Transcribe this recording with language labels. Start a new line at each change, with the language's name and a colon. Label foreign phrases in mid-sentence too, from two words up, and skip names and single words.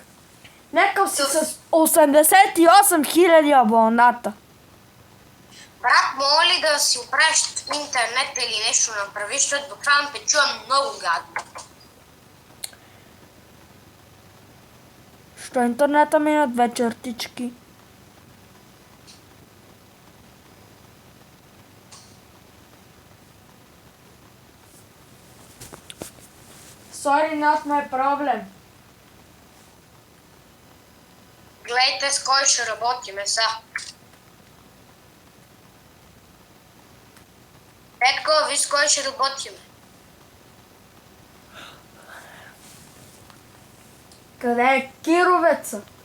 Bulgarian: Някакъв си с 88 000 абоната. Брат, моля ли да си оправиш интернет или нещо направиш, защото буквално те чувам много гадно. Що интернета ми на две чертички?
English: Sorry, not my problem.
Bulgarian: Гледайте с кой ще работиме са. Петко, ви с кой ще работиме? Къде е Кировеца?